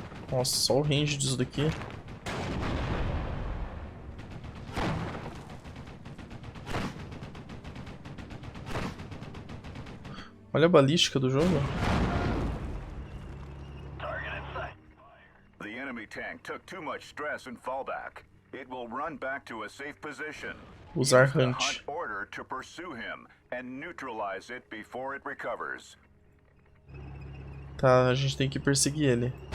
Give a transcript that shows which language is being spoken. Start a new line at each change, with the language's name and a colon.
Portuguese: Nossa, só o range disso daqui. Olha a balística do jogo.
English: The enemy tank took too much stress and fallback. It will run back to a safe position.
Portuguese: Usar hunt.
English: Order to pursue him and neutralize it before it recovers.
Portuguese: Tá, a gente tem que perseguir ele.